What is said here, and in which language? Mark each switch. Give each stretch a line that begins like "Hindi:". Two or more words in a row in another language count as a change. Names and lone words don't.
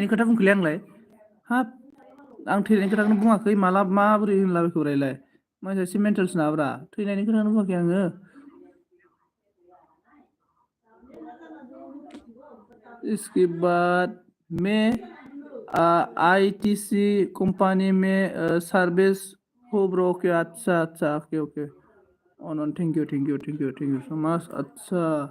Bodo: खोथा बुंखोलै आंलाय हाब आं थैनायनि खोथाखौनो बुङाखै माला माबोरै होनलाबायखोब्रा मानसिया एसे मेन्टेलसो नामाब्रा थैनायनि खोथाखौनो बुङाखै आङो
Hindi: इसके बाद मैं आईटीसी कंपनी में सर्विस हो ब्रो ओके अच्छा अच्छा
English: okay okay
Hindi: अनन
English: thank you thank you thank you thank you so much
Hindi: अच्छा